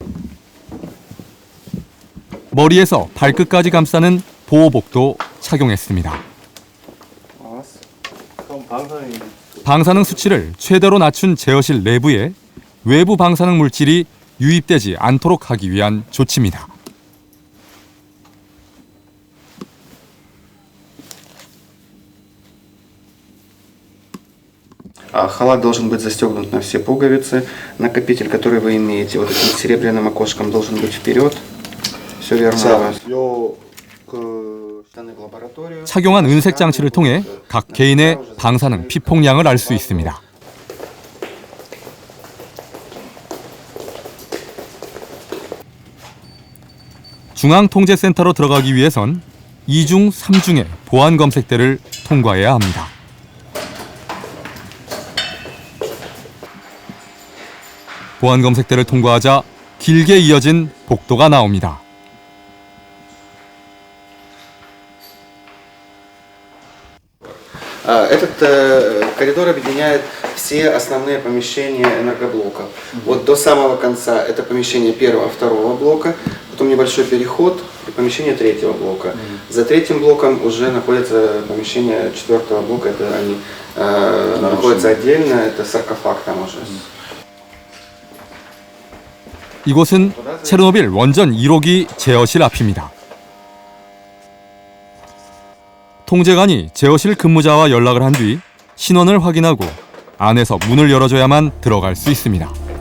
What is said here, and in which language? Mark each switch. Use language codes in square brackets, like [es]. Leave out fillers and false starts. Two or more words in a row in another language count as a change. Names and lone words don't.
[ko] 머리에서 발끝까지 감싸는 보호복도 착용했습니다. 방사능 수치를 최대로 낮춘 제어실 내부에 외부 방사능 물질이 유입되지 않도록 하기 위한 조치입니다. [ru] Халат должен быть застегнут на все пуговицы. Накопитель, который вы имеете, вот этим серебряным окошком, должен быть вперед. Все верно у вас. [ko] 착용한 은색 장치를 통해 각 개인의 방사능 피폭량을 알 수 있습니다. 중앙통제센터로 들어가기 위해선 2중 3중의 보안 검색대를 통과해야 합니다. 보안 검색대를 통과하자 길게 이어진 복도가 나옵니다. [ru] Этот коридор объединяет все основные помещения энергоблока. Вот до самого конца это помещение первого, второго блока, потом небольшой переход и помещение третьего блока. За третьим блоком уже находится помещение четвертого блока, это они находятся отдельно, это саркофаг там уже. [ko] 이곳은 체르노빌 원전 1호기 제어실 앞입니다. 통제관이 제어실 근무자와 연락을 한 뒤 신원을 확인하고 안에서 문을 열어줘야만 들어갈 수 있습니다.